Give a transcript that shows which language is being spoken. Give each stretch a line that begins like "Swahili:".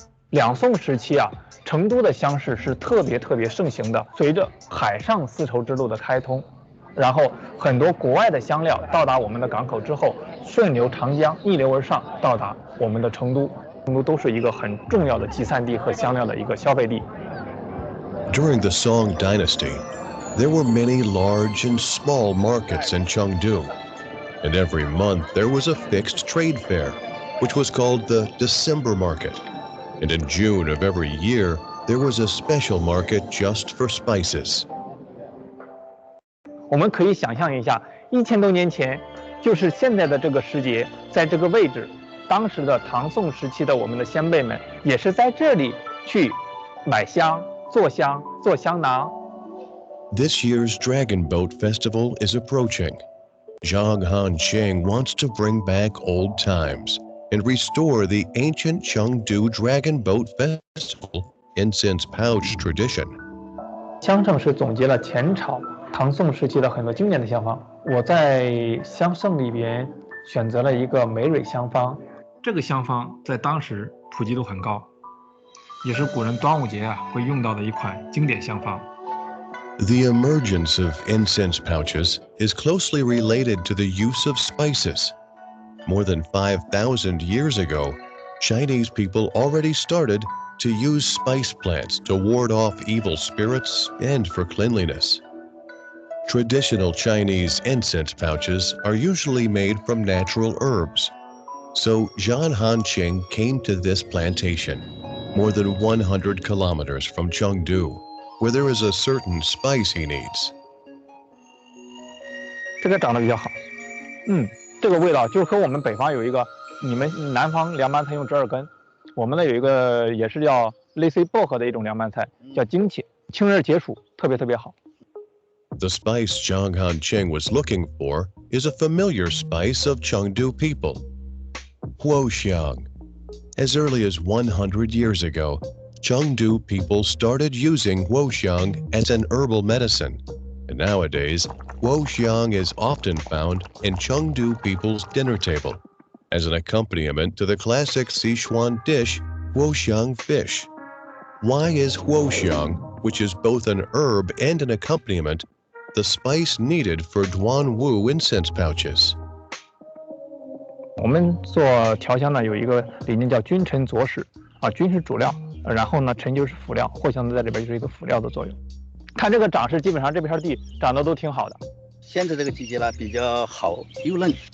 Chinese: 两宋时期啊，成都的香市是特别盛行的。随着海上丝绸之路的开通，然后很多国外的香料到达我们的港口之后，顺流长江逆流而上，到达我们的成都。成都都是一个很重要的集散地和香料的一个消费地。
English: During the Song Dynasty, there were many large and small markets in Chengdu, and every month there was a fixed trade fair, which was called the December market. And in June of every year, there was a special market just for spices.
Chinese: 我们可以想象一下，1000多年前，就是现在的这个时节，在这个位置，当时的唐宋时期的我们的先辈们，也是在这里去买香、做香囊。
English: This year's Dragon Boat Festival is approaching. Zhang Hanqing wants to bring back old times and restore the ancient Chengdu Dragon Boat Festival incense pouch tradition.
Chinese: 香圣是总结了前朝、唐宋时期的很多经典的香方。我在香圣里边选择了一个梅蕊香方，这个香方在当时普及度很高，也是古人端午节会用到的一款经典香方。
English: The emergence of incense pouches is closely related to the use of spices. More than 5,000 years ago, Chinese people already started to use spice plants to ward off evil spirits and for cleanliness. Traditional Chinese incense pouches are usually made from natural herbs. So Zhang Hanqing came to this plantation, more than 100 kilometers from Chengdu, where there is a certain spice he needs.
Chinese: 这个长得比较好，这个味道就和我们北方有一个，你们南方凉拌菜用折耳根，我们那有一个也是叫类似于薄荷的一种凉拌菜，叫荆茄，清热解暑，特别好。
English: The spice Zhang Hanqing was looking for is a familiar spice of Chengdu people, huoxiang. As early as 100 years ago, Chengdu people started using huoxiang as an herbal medicine, and nowadays, huoxiang is often found in Chengdu people's dinner table as an accompaniment to the classic Sichuan dish, huoxiang fish. Why is huoxiang, which is both an herb and an accompaniment, the spice needed for Duanwu incense pouches?
Chinese: 我们做调香呢，有一个理念叫君臣佐使啊，君是主料，然后呢，臣就是辅料，藿香在这边就是一个辅料的作用。看这个长势，基本上这片地长得都挺好的。现在这个季节呢，比较好又嫩。